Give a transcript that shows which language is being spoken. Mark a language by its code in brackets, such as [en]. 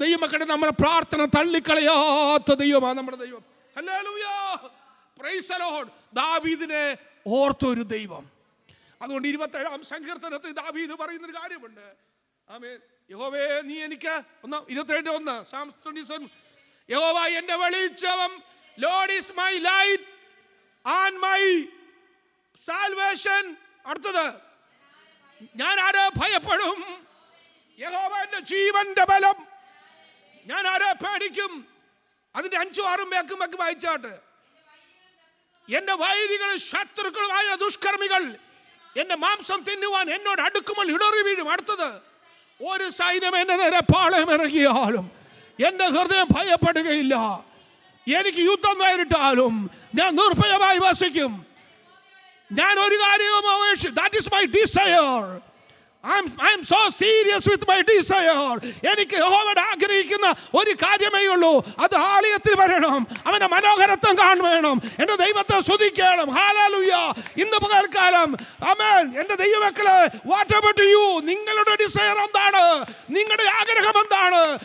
[ml] ദൈവമക്കളുടെ നമ്മുടെ പ്രാർത്ഥന തള്ളിക്കളയാത്ത ദൈവമാ നമ്മുടെ ദൈവം. ഹല്ലേലൂയ. Praise the Lord. ദാവീദിനെ ഓർത്തൊരു ദൈവം. അതുകൊണ്ട് 27 സങ്കീർത്തനത്തിൽ ദാവീദ് പറയുന്നൊരു കാര്യമുണ്ട്. ആമേൻ. യഹോവേ നീ എനിക്ക് 27:1 Psalms 27. യഹോവ എന്റെ വെളിച്ചം, [en] Lord is my light and my salvation. [ml] അടുത്തത്, ഞാൻ ആരെ ഭയപ്പെടും? യഹോവ എന്റെ ജീവന്റെ ബലം, ഞാൻ ആരെ പേടിക്കും? അതിന്റെ 5-6 വേക്കും വായിച്ചാട്ട്. എന്റെ വൈരികൾ ശത്രുക്കളുമായ ദുഷ്കർമ്മികൾ എന്റെ മാംസം തിന്നുവാൻ എന്നോട് അടുക്കുമ്പോൾ ഇടറി വീഴും. അടുത്തത്, ഒരു സൈന്യം എന്റെ നേരെ പാളയം ഇറങ്ങിയാലും എന്റെ ഹൃദയം ഭയപ്പെടുകയില്ല. എനിക്ക് യുദ്ധം നേരിട്ടാലും ഞാൻ നിർഭയമായി വസിക്കും. ഞാൻ ഒരു കാര്യവും അപേക്ഷിച്ചു. [en] That is my desire. I am so serious with my desire. [ml] എനിക്ക് യഹോവയോട് ആഗ്രഹിക്കുന്ന ഒരു കാര്യമേ ഉള്ളൂ, അത് ആലയത്തിൽ വരണം, അവന്റെ മനോഹരത്വം കാണണം, എന്റെ ദൈവത്തെ സ്തുതിക്കണം. ഹല്ലേലൂയ. ഇന്ന് പകൽക്കാലം ആമേൻ. എന്റെ ദൈവമക്കളെ, [en] What about you? [ml] നിങ്ങളുടെ ഡിസയർ എന്താണ്? നിങ്ങളുടെ ആഗ്രഹം എന്താണ്?